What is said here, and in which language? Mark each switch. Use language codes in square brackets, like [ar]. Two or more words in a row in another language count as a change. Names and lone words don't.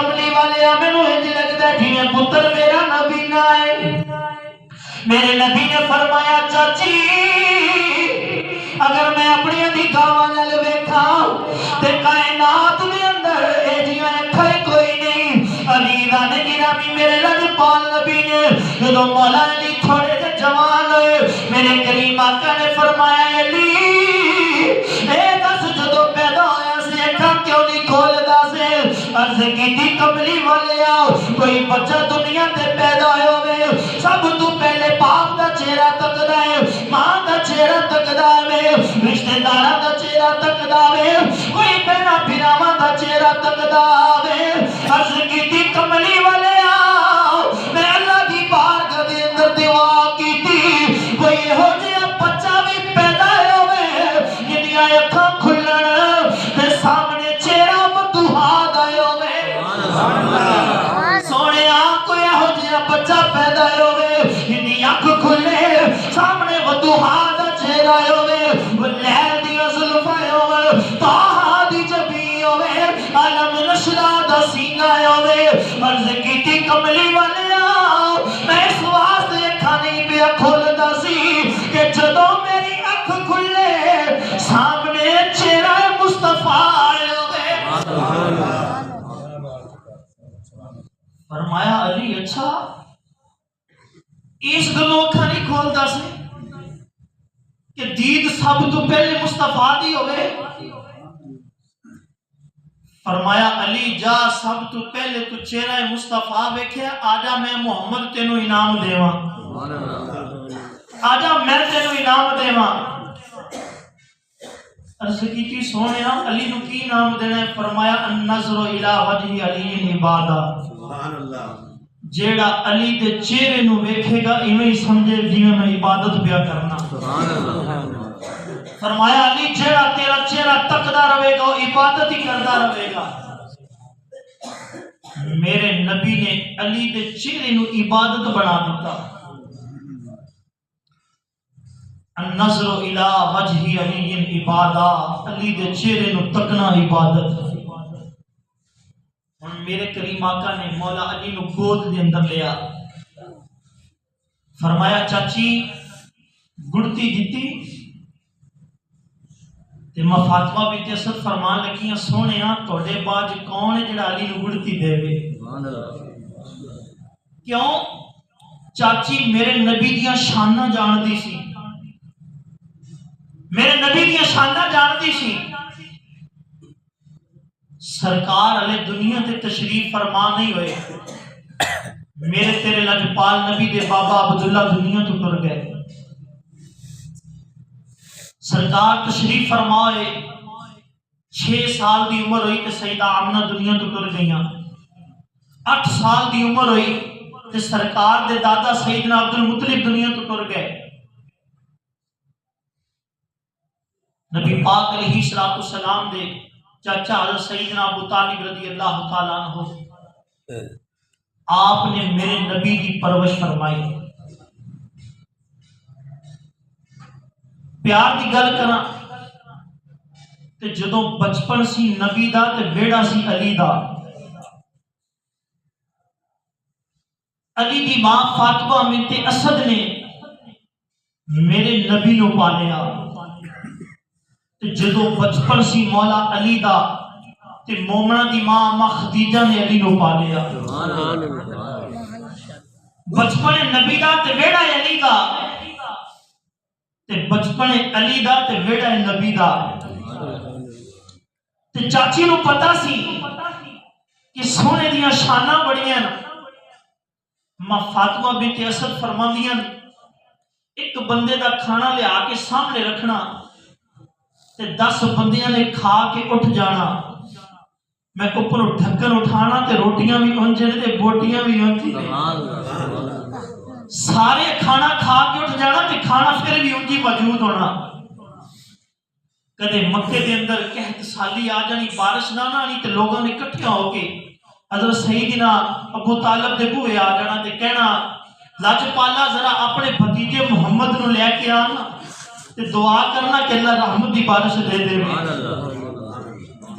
[pa] والے مینوں انج لگدا ہے جویں پتر میرا نبی نہ ہے۔ میرے نبی نے فرمایا چاچی اگر میں اپنی نگاہاں نال ویکھاں تے کائنات دے اندر اے جیاں اکھاں کوئی نہیں۔ علی دا گرامی میرے لجپال نبی نے جدوں مولا علی تھوڑے جے جوان ہوئے میرے کریم آقا نے فرمایا علی اے دس جدوں پیدا ہویا سی اکھاں کیوں نہیں کھولدا سی؟ عرض کیتی کملی والیا کوئی بچہ دنیا تے پیدا ہوئے سب تو پہلے باپ دا چہرہ تکدا ہے، ماں دا چہرہ تکدا ہے، رشتہ داراں دا چہرہ تکدا ہے، کوئی بہنا بھراواں دا چہرہ تکدا ہے۔ عرض کیتی کملی والیا میں اللہ دی بارگاہ دے اندر دعا کیتی کوئی ہو جہا بچہ بھی پیدا ہوئے جنیاں اکھاں کھلن تے سامنے چہرہ بدوہا دا ہوئے۔ سونے کوئی ہو جہا بچہ پیدا ہوئے جنی اکھ کھلے سامنے بدوہا دا چہرہ ہوئے، لیل دی زلفاں ہوئے، طاہا دی جبین ہوئے، عالم نشرہ دا سینہ ہوئے۔ عرض کیتی کملی والیا میں اس واسطے اکھاں نہیں پیا کھولدا سی کہ جدوں میری اکھ کھلے سامنے چہرہ مصطفیٰ ہوئے۔ فرمایا علی اچھا اس گلوں اکھاں نہیں کھولدا سی کہ دید سب تو پہلے مصطفیٰ دی ہوئے۔ فرمایا علی جا سب تو پہلے تو چہرہ مصطفیٰ ویکھیا آجا میں محمد تینوں انعام دیواں، آجا میں تینوں انعام دیواں۔ عرض کیتی سونے علی نو کی انعام دینا ہے؟ [ar] فرمایا النظر الی وجہ علی عبادہ، [pa] جیڑا علی دے چہرے نو ویکھے گا ایویں ہی سمجھے جویں میں عبادت پیا کرنا۔ فرمایا علی جیڑا تیرا چہرہ تکدا رہے گا وہ عبادت ہی کردا رہے گا۔ میرے نبی نے علی دے چہرے نو عبادت بنا دیتا۔ [ar] النظر الی وجہ علی عبادہ، [pa] علی دے چہرے نو تکنا عبادت۔ میرے کریم آقا نے مولا علی نو گود دے اندر لیا، فرمایا چاچی گڑتی دیتی تے ماں فاطمہ بنت اسد فرمان لگیاں سونےاں تواڈے بعد کون ہے جڑا علی نو گڑتی دے وے؟ کیوں؟ چاچی میرے نبی دیاں شاناں جاندی سی، میرے نبی دیاں شاناں جاندی سی۔ سرکار علیہ دنیا تے تشریف فرما نہیں ہوئے، میرے تیرے لجپال نبی دے بابا عبداللہ دنیا تو ٹر گئے۔ سرکار تشریف فرما ہوئے 6 سال دی عمر ہوئی تے سیدہ آمنہ دنیا تو ٹر گئیاں، 8 سال دی عمر ہوئی تے سرکار دے دادا سیدنا عبدالمطلب دنیا تو ٹر گئے۔ نبی پاک [ar] علیہ السلام [pa] دے چاچا حضرت سیدنا ابو طالب [ar] رضی اللہ تعالیٰ عنہ [pa] آپ نے میرے نبی کی پرورش فرمائی۔ پیار دی گل کراں تے جدوں بچپن سی نبی دا تے ویڑا سی علی دا، علی دی ماں فاطمہ بنت اسد نے میرے نبی نو پالیا تے جدوں بچپن سی مولا علی دا تے مومنہ دی ماں اما خدیجہ نے علی نو پالیا۔ بچپن نبی دا تے ویڑا علی دا تے بچپن علی دا تے ویڑا نبی دا۔ تے چاچی نو پتا سی کہ سونے دیاں شاناں بڑیاں، ماں فاطمہ بنت اسد فرماندیاں ایک بندے دا کھانا لے آ کے سامنے رکھنا تے 10 بندیاں نے کھا کے اٹھ جانا، میں اوپر ڈھکن اٹھانا تے روٹیاں بھی اونجے تے بوٹیاں بھی اونجی نے، سارے کھانا کھا کے اٹھ جانا تے کھانا پھر بھی اونجی موجود ہونا۔ کدے مکے دے اندر قحط سالی آ جانی، بارش نہ آنی تے لوگوں نے اکٹھے ہو کے حضرت سیدنا ابو طالب دے بوئے آ جانا تے کہنا لاجپالا ذرا اپنے بھتیجے محمد نو لے کے آنا تے دعا کرنا کہ اللہ رحمت دی بارش دے دے۔